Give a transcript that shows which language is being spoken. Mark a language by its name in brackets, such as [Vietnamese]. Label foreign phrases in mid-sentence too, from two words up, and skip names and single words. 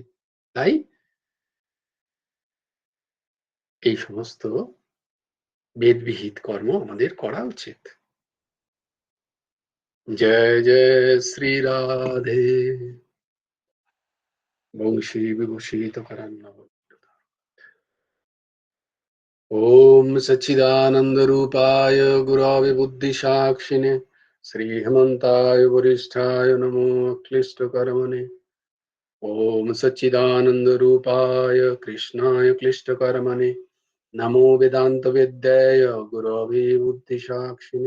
[Bangla] তাই এই সমস্ত বেদবিহিত কর্ম আমাদের করা উচিত। জয় জয় শ্রী রাধে। [Sanskrit] বংশী বিভূষিত করান্ন। ओम सच्चिदानंद रूपाय गुरवे बुद्धिसाक्षिणे श्रीहमन्ताय वरिष्ठाय नमो क्लिष्ट कर्मणे। ओम सच्चिदानंद रूपाय कृष्णाय क्लिष्ट कर्मणे नमो वेदांत विद्याय गुरवे बुद्धिसाक्षिणे।